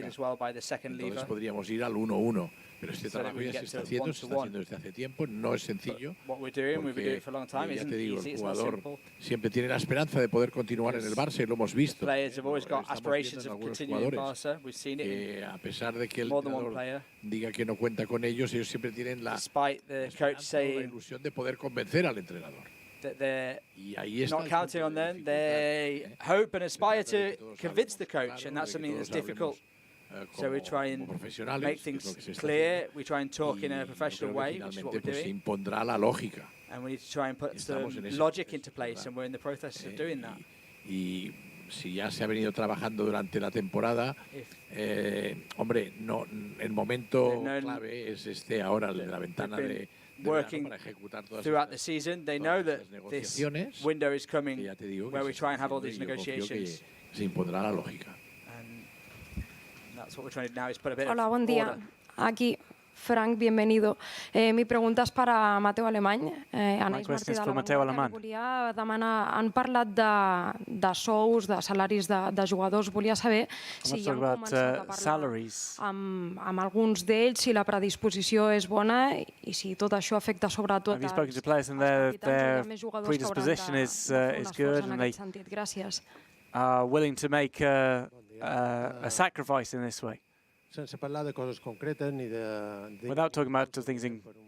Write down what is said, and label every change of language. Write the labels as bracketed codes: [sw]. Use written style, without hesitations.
[es] Entonces podríamos ir al 1-1. Pero este trabajo ya se está haciendo desde hace tiempo, no es sencillo, porque ya te digo, el jugador siempre tiene la esperanza de poder continuar en el Barça y lo hemos visto. Estamos viendo en algunos jugadores que a pesar de que el entrenador diga que no cuenta con ellos, ellos siempre tienen la esperanza o la ilusión de poder convencer al entrenador. Y ahí está [en] not counting on them, they hope and aspire to convince the coach, and that's something that's difficult So we try and make things clear, we try and talk in a professional way, which is what we're doing. And we need to try and put some logic into place, and we're in the process of doing that. [es] Y si ya se ha venido trabajando durante la temporada, hombre, no, el momento clave es este ahora, de la ventana de [en] working throughout the season. They know that this window is coming where we try and have all these negotiations. [es] Se impondrá la lógica. [en] And that's what we're trying to do now, is put a bit [es] Hola, [en] of [es] buen día. [en] order. [es] Aquí, Frank, bienvenido. [ca] Mi pregunta és per a Mateu Alemany. [en] My question is for Mateu Alemany. [ca] Volia demanar, han parlat de sous, de salaris de jugadors. Volia saber si ja han començat a parlar amb alguns d'ells, si la predisposició és bona i si tot això afecta sobretot als capitans i més jugadors que hauran de fer un esforç en aquest sentit. Gràcies. [en] Are willing to make a sacrifice in this way. [ca] Sense parlar de coses concretes ni de... [en] Without talking about things in...